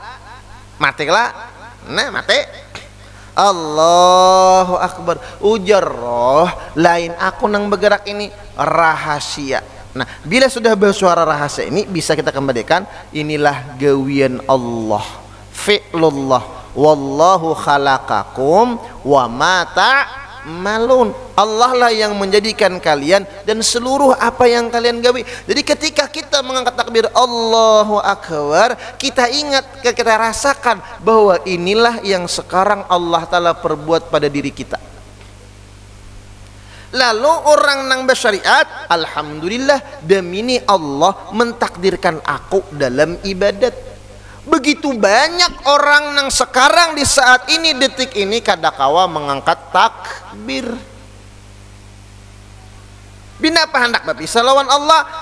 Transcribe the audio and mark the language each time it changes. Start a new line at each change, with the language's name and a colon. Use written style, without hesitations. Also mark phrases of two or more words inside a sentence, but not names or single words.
Banjar: Nah, mati.
Arabic: Allahu Akbar.
Banjar: Ujar roh, lain aku nang bergerak ini rahasia. Nah, bila sudah bersuara rahasia ini bisa kita kembalikan, inilah gawian Allah, fi'lullah.
Arabic: Wallahu khalaqakum wa ma ta'malun.
Banjar: Allah lah yang menjadikan kalian dan seluruh apa yang kalian gawi.
Indonesian: Jadi ketika kita mengangkat takbir
Arabic: Allahu Akbar,
Indonesian: kita ingat, kita rasakan bahwa inilah yang sekarang Allah Ta'ala perbuat pada diri kita.
Banjar: Lalu orang nang bersyariat, alhamdulillah, demi Allah mentakdirkan aku dalam ibadat. Begitu banyak orang nang sekarang di saat ini, detik ini kadakawa mengangkat takbir. Bina apa hendak berpisah lawan Allah?